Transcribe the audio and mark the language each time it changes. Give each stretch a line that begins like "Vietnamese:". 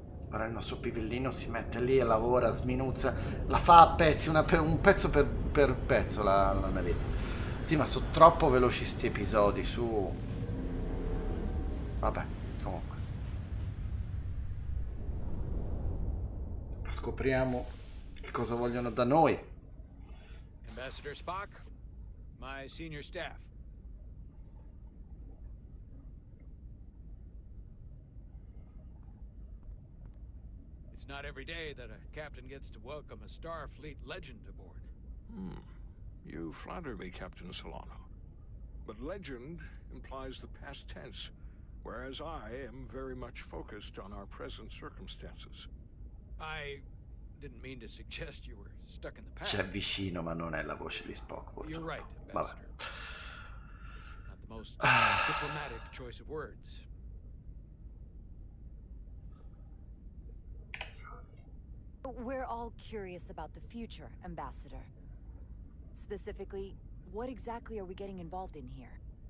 Italian: Ora il nostro pivellino si mette lì e lavora, sminuzza, la fa a pezzi, un pezzo per pezzo la navetta. Sì, ma sono troppo veloci sti episodi, su. Vabbè, comunque. Scopriamo che cosa vogliono da noi.
English: Ambassador Spock, my senior staff. It's not every day that a captain gets to welcome a Starfleet legend aboard. You flatter me, Captain Solano. But legend implies the past tense, whereas I am very much focused on our present circumstances. I didn't mean to suggest you were stuck in the past.
Italian: C'è vicino, ma non è la voce di Spock.
English: You're right,
Italian: Vabbè.
English: Ambassador. Not the most diplomatic choice of words. We're all curious about the future, Ambassador. Specifically, what exactly are we getting involved in here?